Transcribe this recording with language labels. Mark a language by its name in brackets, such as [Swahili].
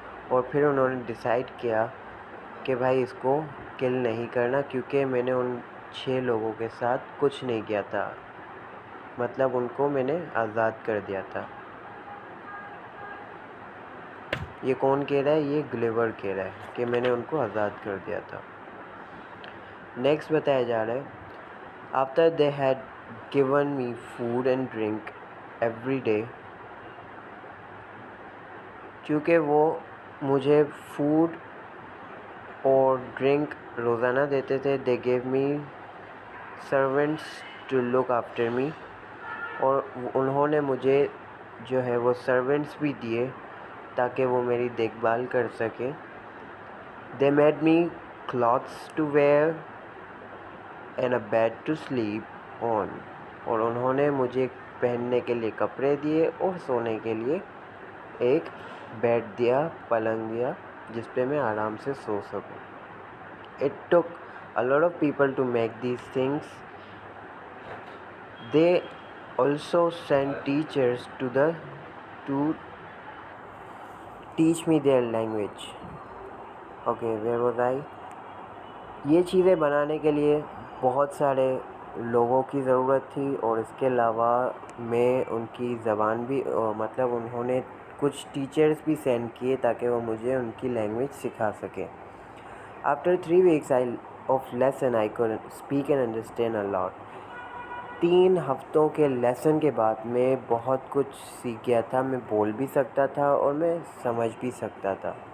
[Urdu] اور پھر انہوں نے ڈیسائیڈ کیا کہ بھائی اس کو کل نہیں کرنا کیونکہ میں نے ان 6 لوگوں کے ساتھ کچھ نہیں کیا تھا، مطلب ان کو میں نے آزاد کر دیا تھا. یہ کون کہہ رہا ہے؟ یہ گلیور کہہ رہا ہے کہ میں نے ان کو آزاد کر دیا تھا. نیکسٹ بتایا جا رہا ہے [English] after they had given me food and drink every day. [Urdu] چونکہ وہ مجھے فوڈ اور ڈرنک روزانہ دیتے تھے. [English] they gave me servants to look after me. [Urdu] اور انہوں نے مجھے جو ہے وہ سرونٹس بھی دیے تاکہ وہ میری دیکھ بھال کر سکے. [English] they made me clothes to wear and a bed to sleep on. [Urdu] اور انہوں نے مجھے پہننے کے لیے کپڑے دیے اور سونے کے لیے ایک بیڈ دیا، پلنگ دیا جس پہ میں آرام سے سو سکوں. [English] It took a lot of people to make these things. They also sent teachers to teach me their language. Okay, where was I? [Urdu] یہ چیزیں بنانے کے لیے بہت سارے لوگوں کی ضرورت تھی اور اس کے علاوہ میں ان کی زبان بھی مطلب انہوں نے کچھ ٹیچرز بھی سینڈ کیے تاکہ وہ مجھے ان کی لینگویج سکھا سکیں. [English] After 3 weeks of lesson I could speak and understand a lot. [Urdu] 3 ہفتوں کے لیسن کے بعد میں بہت کچھ سیکھ گیا تھا. میں بول بھی سکتا تھا اور میں سمجھ بھی سکتا تھا.